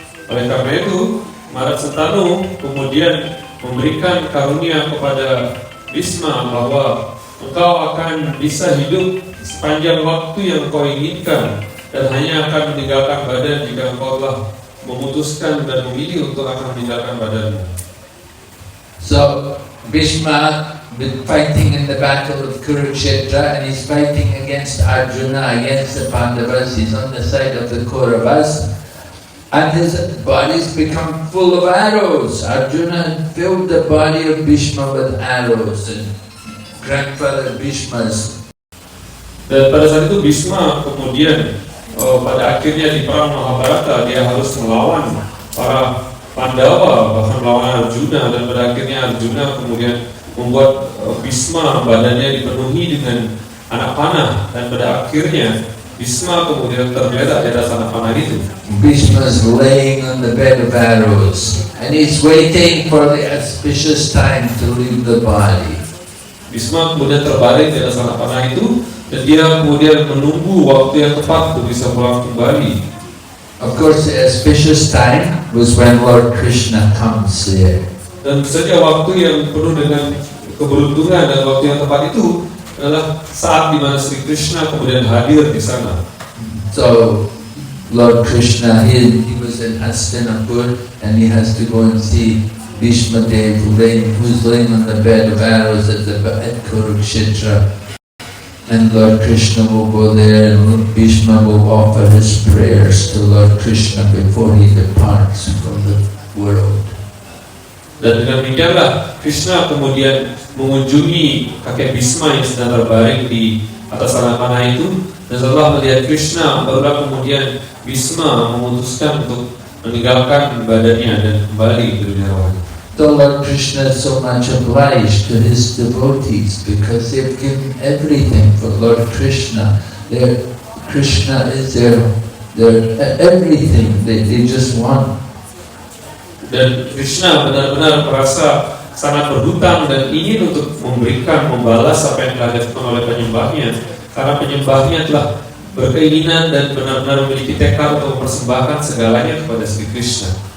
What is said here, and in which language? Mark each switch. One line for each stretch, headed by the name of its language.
Indonesian: Oleh karena itu, Maharaj Santanu kemudian memberikan karunia kepada Bhishma bahwa engkau akan bisa hidup sepanjang waktu yang engkau inginkan, dan hanya akan meninggalkan badan jika engkau telah memutuskan dan memilih untuk akan meninggalkan badanmu.
English: So Bhishma been fighting in the battle of Kurukshetra, and he's fighting against Arjuna, against the Pandavas. He's on the side of the Kauravas, and his body's become full of arrows. Arjuna filled the body of Bhishma with arrows, and grandfather Bhishma's.
Indonesian: Dan pada saat itu Bhishma kemudian pada akhirnya di perang Mahabharata dia harus melawan para Pandawa, bahkan melawan Arjuna, dan pada akhirnya Arjuna kemudian membuat Bhishma badannya dipenuhi dengan anak panah, dan pada akhirnya Bhishma kemudian tergeletak di atas anak panah itu.
English: Bhishma's laying on the bed of arrows, and he's waiting for the auspicious time to leave the body.
Indonesian: Bhishma kemudian terbaring di atas anak panah itu, dan dia kemudian menunggu waktu yang tepat untuk bisa pulang kembali.
English: Of course, the auspicious time was when Lord Krishna comes there.
Indonesian: Dan saja waktu yang penuh dengan keberuntungan dan waktu yang tepat itu adalah saat di mana Sri Krishna kemudian hadir di sana.
English: So, Lord Krishna, he was in Hastinapur, and he has to go and see Bhishma Dev who's laying on the bed of arrows at Kurukshetra. And Lord Krishna will go there, and Bhishma will offer his prayers to Lord Krishna before he departs from the world.
Indonesian: Dan dengan demikianlah Krishna kemudian mengunjungi kakek Bhishma yang sedang terbaring di atas anak panah itu, dan setelah melihat Krishna barulah kemudian Bhishma memutuskan untuk meninggalkan badannya dan kembali ke dunia rohani.
English: So Lord Krishna is so much obliged to his devotees because they've given everything for Lord Krishna. Krishna is their everything. They just want.
Indonesian: Dan Krishna benar-benar merasa sangat berhutang dan ingin untuk membalas apa yang telah dilakukan oleh penyembahnya, karena penyembahnya telah berkeinginan dan benar-benar memiliki tekad untuk mempersembahkan segalanya kepada Sri Krishna.